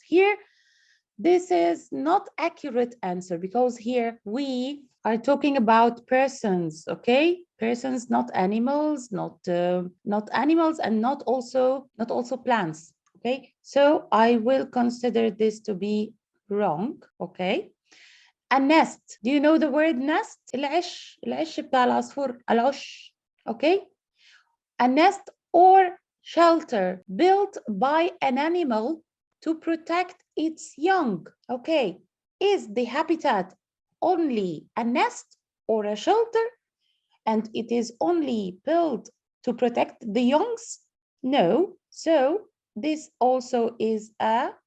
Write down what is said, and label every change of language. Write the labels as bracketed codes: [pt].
[en] Here, this is not accurate answer because here we are talking about persons, okay? Persons, not animals, not animals, and not also plants, okay? So I will consider this to be wrong, okay? A nest. Do you know the word nest? [ar] العش بتاع العصفور العش, okay? [en] A nest or shelter built by an animal to protect its young, okay? Is the habitat only a nest or a shelter, and it is only built to protect the youngs? No. So this also is a